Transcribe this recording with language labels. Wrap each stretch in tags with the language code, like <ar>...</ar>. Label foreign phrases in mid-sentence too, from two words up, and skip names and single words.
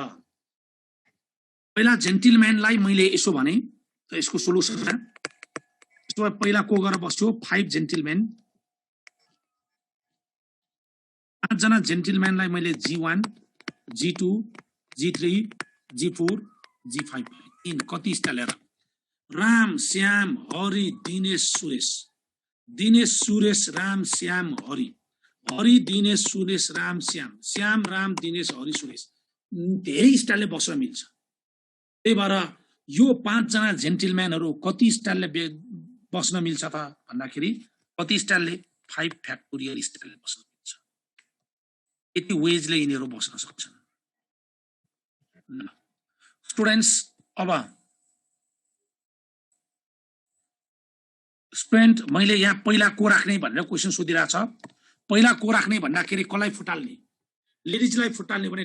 <ne>पहिला जेन्टलम्यानलाई मैले यसो भने त यसको सोलुसन यसो पहिला को गएर बस्यो 5 जेन्टलम्यान 5 जना जेन्टलम्यानलाई मैले G1 G2 G3 G4 G5 इन कति स्टाइल राम श्याम हरि दिनेश सुरेश राम श्याम हरि हरि दिनेश सुरेश राम श्याम राम दिनेश हरि सुरेश धेरै स्टाइलले बस्न मिल्छ त्यही भएर यो 5 जना जेन्टलम्यानहरु कति स्टाइलले बस्न मिल्छ त भन्दाखेरि कति स्टाइलले 5 फ्याक्टोरियल स्टाइलले बस्न मिल्छ यति वेजले यिनीहरु बस्न सक्छन् स्टुडेन्ट्स अब स्टुडेन्ट मैले यहाँ पहिला को राख्ने भनेर क्वेशन सोधिरा छ पहिला को राख्ने भन्दाखेरि कसलाई फुटाल्ने लेडिजलाई फुटाल्ने भने</ne>